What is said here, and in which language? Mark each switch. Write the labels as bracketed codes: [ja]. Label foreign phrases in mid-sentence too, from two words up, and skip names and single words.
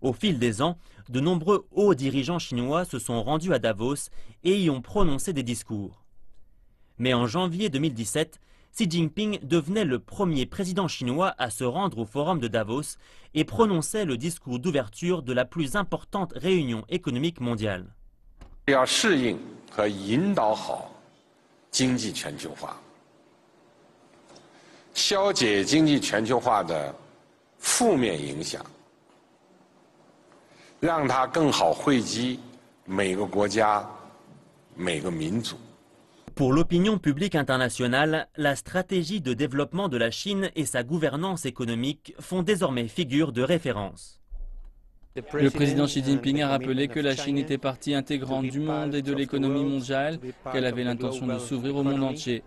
[fr] Au fil des ans, de nombreux hauts dirigeants chinois se sont rendus à Davos et y ont prononcé des discours. Mais en janvier 2017, Xi Jinping devenait le premier président chinois à se rendre au forum de Davos et prononçait le discours d'ouverture de la plus importante réunion économique mondiale. [zh] 要适应和引导好经济全球化，消解经济全球化的负面影响，让它更好惠及每个国家、每个民族。 [fr] Pour l'opinion publique internationale, la stratégie de développement de la Chine et sa gouvernance économique font désormais figure de référence. Le président Xi Jinping a rappelé que la Chine était partie intégrante du monde et de l'économie mondiale, qu'elle avait l'intention de s'ouvrir au monde entier.